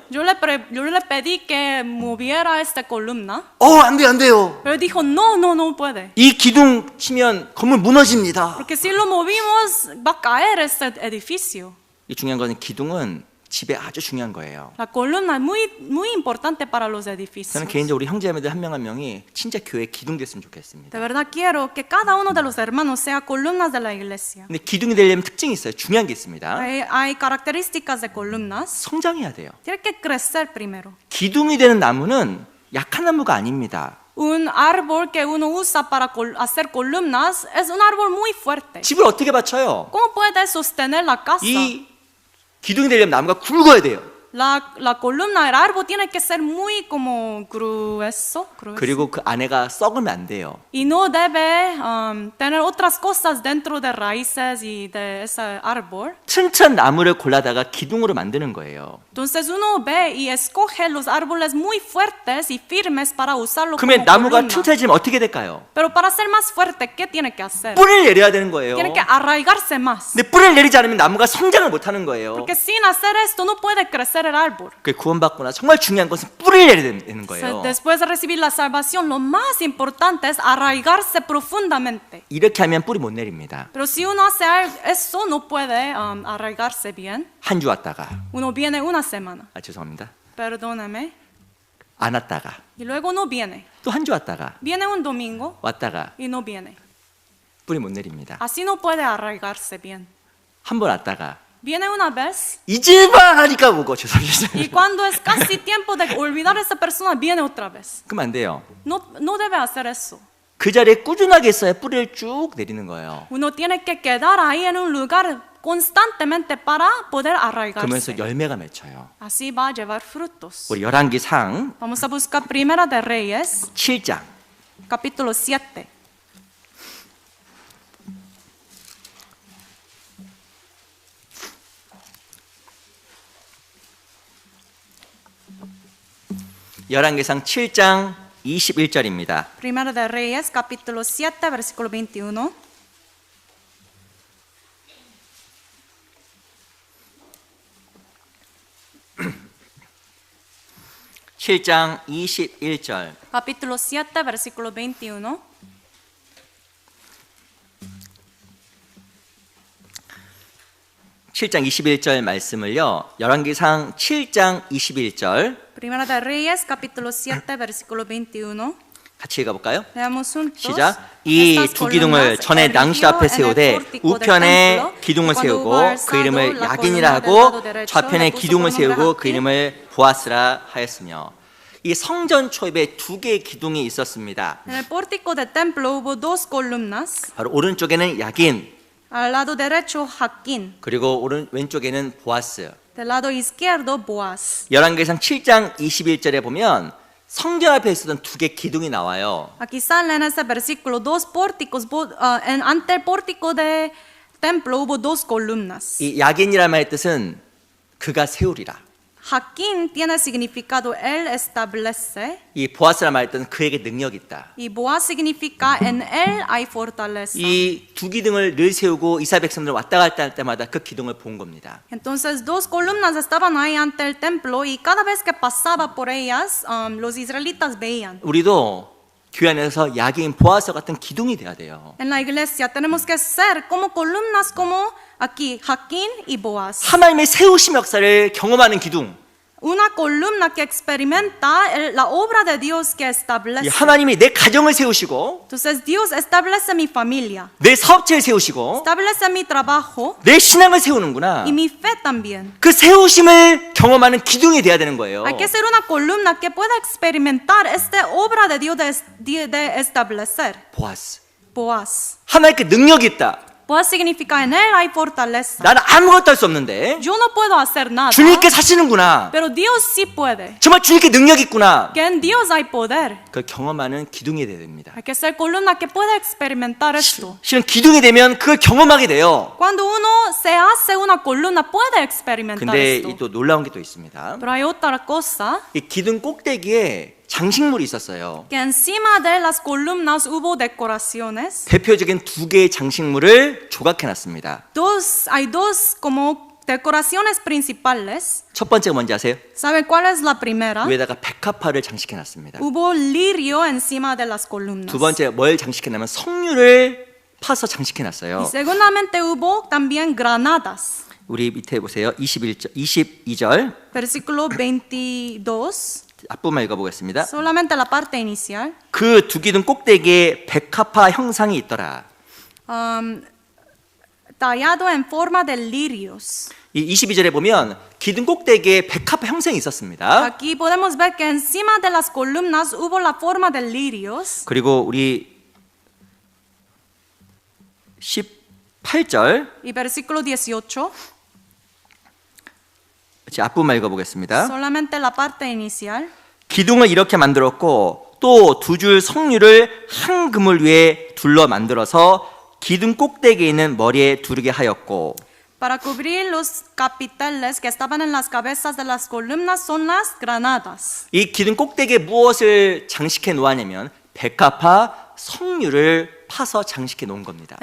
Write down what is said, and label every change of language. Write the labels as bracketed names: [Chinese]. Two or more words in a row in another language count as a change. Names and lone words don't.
[Spanish] yo le pedí que moviera esta columna. [Korean] 안 돼요, 안 돼요. [Spanish] Pero dijo, no puede. [Korean] 이 기둥 치면 건물 무너집니다. [Spanish] Porque si lo movimos va a caer este edificio. [Korean] 이 중요한 거는 기둥은 집에 아주 중요한 거예요. [Spanish] La columna es muy importante para los edificios. [Korean] 저는 개인적으로 우리 형제자매들 한 명 한 명이 진짜 교회 기둥 됐으면 좋겠습니다. [Spanish] De verdad quiero que cada uno de los hermanos sea columnas de la iglesia. [Korean] 근데 기둥이 되려면 특징이 있어요. 중요한 게 있습니다. [Spanish] Hay características de columnas. [Korean] 성장해야 돼요. [Spanish] Tiene que crecer primero. [Korean] 기둥이 되는 나무는 약한 나무가 아닙니다. [Spanish] Un árbol que uno usa para hacer columnas es un árbol muy fuerte. [Korean] 집을 어떻게 받쳐요? [Spanish] ¿Cómo puede sostener la casa? [Korean] 이 기둥이 되려면 나무가 굵어야 돼요. [Spanish] La columna del árbol tiene que ser muy como grueso. [Korean] 그리고 그 안에가 썩으면 안 돼요. [Spanish] Y no debe tener otras cosas dentro de raíces y de ese árbol. [Korean] 튼튼 나무를 골라다가 기둥으로 만드는 거예요. [Spanish] Entonces uno ve y escoge los árboles muy fuertes y firmes para usarlo como [Korean] 그러면 나무가 [Spanish] columna. [Korean] 튼튼해지면 어떻게 될까요? [Spanish] Pero para ser más fuerte, ¿qué tiene que hacer? [Korean] 뿌리를 내려야 되는 거예요. [Spanish] Tiene que arraigarse más. [Korean] 근데 뿌리를 내리지 않으면 나무가 성장을 못 하는 거예요. [Spanish] Porque sin hacer esto no puede crecer el árbol. [Korean] 그 구원받거나 정말 중요한 것은 뿌리를 내려야 되는 거예요. [Spanish] Después de recibir la salvación, lo más importante es arraigarse profundamente. [Korean] 이렇게 하면 뿌리 못 내립니다. [Spanish] Pero si uno hace eso, no puede arraigarse bien. [Korean] 한 주 왔다가 [Spanish] Uno viene una semana, [Korean] 죄송합니다. [Spanish] perdóname, [Korean] 안 왔다가 [Spanish] y luego no viene. [Korean] 또 한 주 왔다가 [Spanish] Viene un domingo [Korean] 왔다가 [Spanish] y no viene. [Korean] 뿌리 못 내립니다. [Spanish] Así no puede arraigarse bien. [Korean] 한 번 왔다가 [Spanish] Viene una vez [Korean] 잊을만 하니까 오고 죄송합니다. [Spanish] y cuando es casi tiempo de olvidar a esa persona, viene otra vez. [Korean] 그럼 안 돼요. [Spanish] No debe hacer eso. [Korean] 그 자리에 꾸준하게 있어야 뿌리를 쭉 내리는 거예요. [Spanish] Uno tiene que quedar ahí en un lugar constantemente para poder [Korean] 그러면서 [Spanish] arraigarse. [Korean] 열매가 맺혀요. [Spanish] Así va a llevar frutos. [Korean] 우리 열왕기상 [Spanish] Vamos a buscar Primera de Reyes, [Korean] 7장 [Spanish] capítulo 7. [Korean] 열왕기상 7장 21절입니다. [Spanish] Primera de Reyes, capítulo 7, versículo 21. [Korean] 칠장 21절. [Spanish] Capítulo 7, versículo 21. [Korean] 칠장 21절 말씀을요. 열왕기상 7장 21절 [Spanish] Primera de Reyes, capítulo 7, versículo 21. [Korean] 같이 읽어볼까요? [Spanish] Leamos juntos. [Korean] 시작. 이 [Spanish] Estas [Korean] 두 기둥을 [Spanish] columnas [Korean] 전에 낭실 앞에 [Spanish] erigió en el [Korean] 세우되 [Spanish] pórtico del [Korean] 우편에 [Spanish] templo, [Korean] 기둥을 [Spanish] y cuando [Korean] 세우고 [Spanish] hubo [Korean] 그 [Spanish] alzado [Korean] 이름을 [Spanish] la [Korean] 야긴이라 [Spanish] columna del lado [Korean] 하고 [Spanish] derecho, [Korean] 좌편에 [Spanish] le puso [Korean] 기둥을 [Spanish] por nombre [Korean] 세우고 그 [Spanish] Jaquín. [Korean] 이름을 보아스라 하였으며 이 성전 초입에 두 개의 기둥이 있었습니다. [Spanish] En el pórtico del templo hubo dos columnas. [Korean] 바로 오른쪽에는 야긴 [Spanish] Al lado derecho, Jaquín. [Korean] 그리고 왼쪽에는 보아스. [Spanish] Del lado izquierdo, Boaz. [Korean] 열왕기상 7장 21절에 보면 성전 앞에 있었던 두 개 기둥이 나와요. [Spanish] Aquí sale en ese versículo dos pórticos. Ante el pórtico del templo hubo dos columnas. [Korean] 이 야긴이라는 말의 뜻은 그가 세우리라. [Spanish] Jaquín tiene significado él establece. [Korean] 이 보아스라는 말의 뜻은 그에게 능력이 있다. [Spanish] Y Boaz significa en él hay fortaleza. [Korean] 이 두 기둥을 늘 세우고 이스라엘 백성들 왔다 갔다 할 때마다 그 기둥을 본 겁니다. [Spanish] Entonces dos columnas estaban ahí ante el templo y cada vez que pasaba por ellas, los israelitas veían. [Korean] 우리도 교회 안에서 야긴 보아스 같은 기둥이 돼야 돼요. [Spanish] En la iglesia tenemos que ser como columnas como aquí, Jaquín y Boaz. [Korean] 하나님의 세우심 역사를 경험하는 기둥. [Spanish] Una columna que experimenta la obra de Dios que [Korean] 이 [Spanish] establece. [Korean] 하나님이 내 가정을 세우시고 [Spanish] Entonces Dios establece mi familia, [Korean] 내 사업체를 세우시고 [Spanish] establece mi trabajo [Korean] 내 신앙을 세우는구나. [Spanish] y mi fe también. [Korean] 그 세우심을 경험하는 기둥이 돼야 되는 거예요. [Spanish] Hay que ser una columna que pueda experimentar esta obra de Dios de establecer. [Korean] 보아스. [Spanish] Boaz. [Korean] 하나님께 능력이 있다. [Spanish] puede significar en él hay fortaleza. [Korean] 나는 아무것도 할 수 없는데 [Spanish] Yo no puedo hacer nada, [Korean] 주님께 사시는구나. [Spanish] pero Dios sí puede. [Korean] 정말 주님께 능력이 있구나. [Spanish] Que en Dios hay poder. [Korean] 그걸 경험하는 기둥이 돼야 됩니다. [Spanish] Hay que ser columna que pueda experimentar esto. [Korean] 실은 기둥이 되면 그걸 경험하게 돼요. [Spanish] Cuando uno se hace una columna puede experimentar [Korean] 근데 [Spanish] esto. [Korean] 이 또 놀라운 게 또 있습니다. [Spanish] Pero hay otra cosa, [Korean] 이 기둥 꼭대기에 장식물이 있었어요. [Spanish] que encima de las columnas hubo decoraciones. [Korean] 대표적인 두 개의 장식물을 조각해 놨습니다. [Spanish] Hay dos como decoraciones principales. [Korean] 첫 번째가 뭔지 아세요? [Spanish] ¿Saben cuál es la primera? [Korean] 위에다가 백합화를 장식해 놨습니다. [Spanish] Hubo lirio encima de las columnas. [Korean] 두 번째 뭘 장식해 놨냐면 석류를 파서 장식해 [Spanish] Y [Korean] 놨어요. [Spanish] segundamente hubo también granadas. [Korean] 우리 밑에 보세요. 22절 [Spanish] Versículo 22. [Korean] 앞부분만 읽어보겠습니다. [Spanish] Solamente la parte inicial. [Korean] 그 두 기둥 꼭대기에 백합화 형상이 있더라. [Spanish] Tallado en forma de lirios. [Korean] 이 22절에 보면 기둥 꼭대기에 백합화 형상이 있었습니다. [Spanish] Aquí podemos ver que encima de las columnas hubo la forma de lirios. [Korean] 그리고 우리 18절 [Spanish] Y versículo 18. [Korean] 앞부분만 읽어보겠습니다. [Spanish] Solamente la parte inicial. [Korean] 기둥을 이렇게 만들었고 또 두 줄 석류를 한 그물 위에 둘러 만들어서 기둥 꼭대기에 있는 머리에 두르게 하였고 [Spanish] Para cubrir los capiteles que estaban en las cabezas de las columnas son las granadas. [Korean] 이 기둥 꼭대기에 무엇을 장식해 놓았냐면 백합화 석류를 파서 장식해 놓은 겁니다.